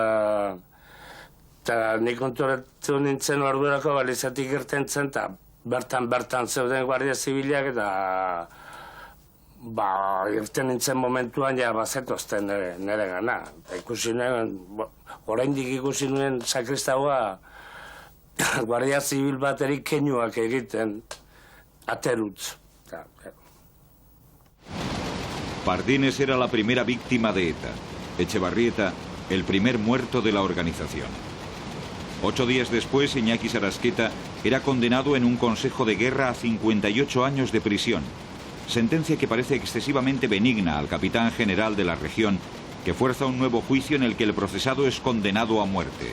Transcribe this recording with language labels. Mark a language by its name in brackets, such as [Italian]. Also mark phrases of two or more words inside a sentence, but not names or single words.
[Basque] eta nik konturatu nintzen ordurako Elizatik irten zen, eta bertan zeuden guardia zibilak, eta irten nintzen momentuan ja bazetozten nire gana. Eta ikusi nuen, oraindik ikusi nuen sakristaua guardia zibil baterik keinuak egiten aterutz. [Spanish] Pardines era la primera víctima de ETA. Echevarrieta, el primer muerto de la organización. 8 días después, Iñaki Sarasqueta era condenado en un consejo de guerra a 58 años de prisión. Sentencia que parece excesivamente benigna al capitán general de la región, que fuerza un nuevo juicio en el que el procesado es condenado a muerte.